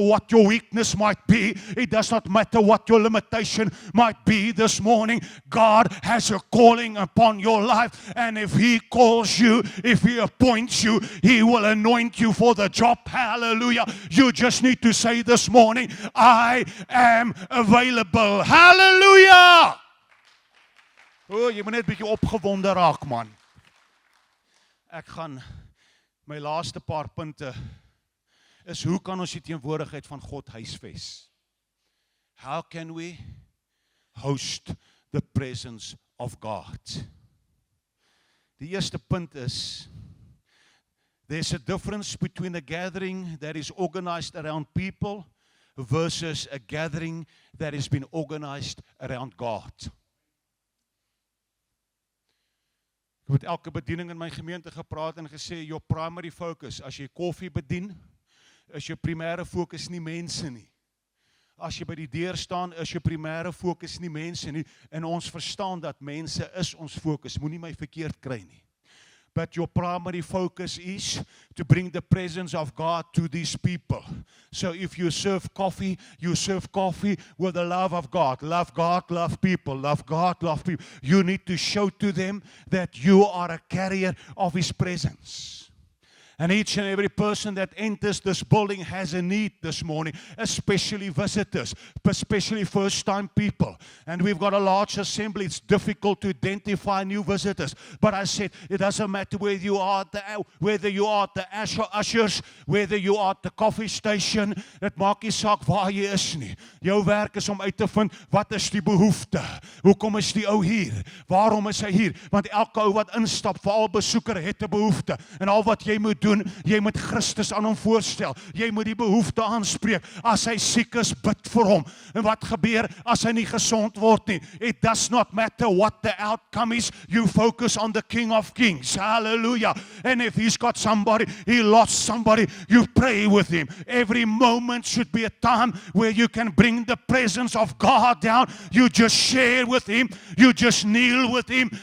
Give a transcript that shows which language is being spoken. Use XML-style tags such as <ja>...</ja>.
<en>what your weakness might be. It does not matter what your limitation might be this morning. God has a calling upon your life. And if He calls you, if He appoints you, He will anoint you for the job. Hallelujah. You just need to say this morning, I am available. Hallelujah.</en> <af>Jy moet net 'n bietjie opgewonde raak, man. Ek gaan my laaste paar punte is hoe kan ons die teenwoordigheid van God huisves?</af> <en>How can we host the presence of God?</en> <af>Die eerste punt is</af> <en>there's a difference between a gathering that is organized around people versus a gathering that has been organized around God.</en> <af>Ek het elke bediening in my gemeente gepraat en gesê,</af> <en>your primary focus,</en> <af>as jy koffie bedien, is jou primêre fokus nie mense nie. As jy by die deur staan, is jou primêre fokus nie mense nie. En ons verstaan dat mense is ons fokus, moenie my verkeerd kry nie.</af> <en>But your primary focus is to bring the presence of God to these people. So if you serve coffee with the love of God. Love God, love people. Love God, love people. You need to show to them that you are a carrier of His presence. And each and every person that enters this building has a need this morning, especially visitors, especially first-time people. And we've got a large assembly. It's difficult to identify new visitors. But I said, it doesn't matter whether you are at the ushers, whether you are at the coffee station,</en> <af>dit maak nie saak waar jy is nie. Jou werk is om uit te vind, wat is die behoefte? Hoekom is die ou hier? Waarom is hy hier? Want elke ou wat instap, veral besoeker, het 'n behoefte. En al wat jy moet doen, jy moet Christus aan hom voorstel. Jy moet die behoefte aanspreek. As hy siek is, bid vir hom. En wat gebeur as hy nie gesond word nie?</af> <en>It does not matter what the outcome is. You focus on the King of Kings. Hallelujah. And if he's got somebody, he lost somebody, you pray with him. Every moment should be a time where you can bring the presence of God down. You just share with him. You just kneel with him.</en>